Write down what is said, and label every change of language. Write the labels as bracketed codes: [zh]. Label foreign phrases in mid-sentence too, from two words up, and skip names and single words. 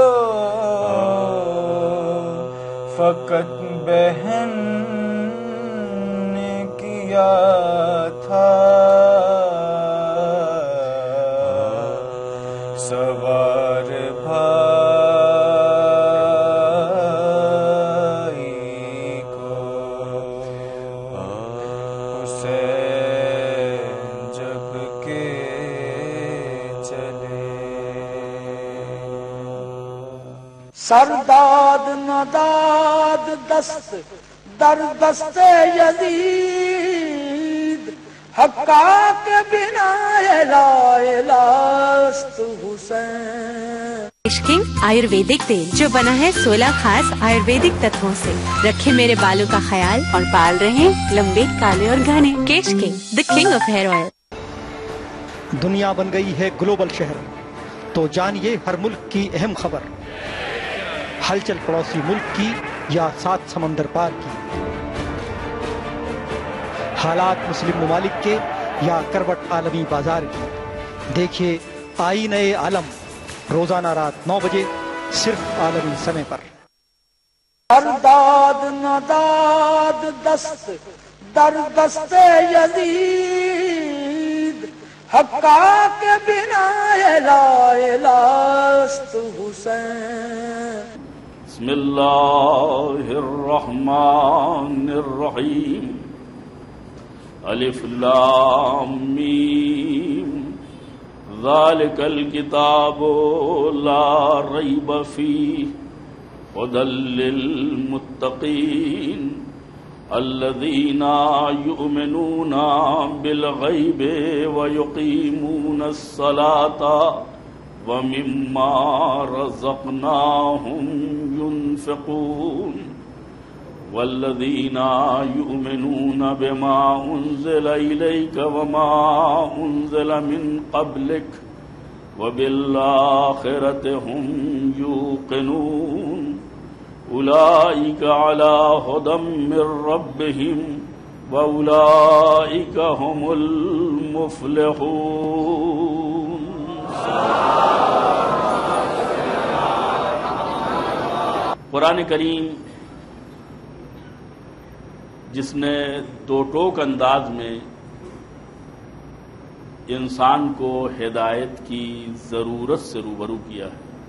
[ur] فقط بہن نے کیا تھا سوار بھائی کو. حسین جب کہ چلے [fa] سرداد نداد دست در دست یزید، حقا کے بنا لا الہ است حسین. [ur] کیش-کنگ آیورویدک تیل جو بنا ہے 16 خاص آیورویدک تتووں سے، رکھے میرے بالوں کا خیال اور بال رہیں لمبے کالے اور گھنے. [en] کیش-کنگ the King of Hair Oil. [ur] دنیا بن گئی ہے گلوبل شہر، تو جانیے ہر ملک کی اہم خبر، ہلچل پڑوسی ملک کی یا 7 سمندر پار کی، حالات مسلم ممالک کے یا کروٹ عالمی بازار کی. دیکھیے آئینہ عالم روزانہ رات 9 بجے صرف عالمی سمے پر. [fa] سرداد نداد دست در دست یزید، حقا کے بنا لا الہ است حسین. [ar] بسم اللہ الرحمن الرحیم الف لام میم ذالک الکتاب لا ریب فیہ ھدی للمتقین الذین یؤمنون بالغیب ویقیمون الصلاۃ ومما رزقناهم ينفقون والذين يؤمنون بما أنزل إليك وما أنزل من قبلك وبالآخرة هم يوقنون أولئك على هدى من ربهم وأولئك هم المفلحون. [ur] قرآن کریم جس نے دو ٹوک انداز میں انسان کو ہدایت کی ضرورت سے روبرو کیا ہے.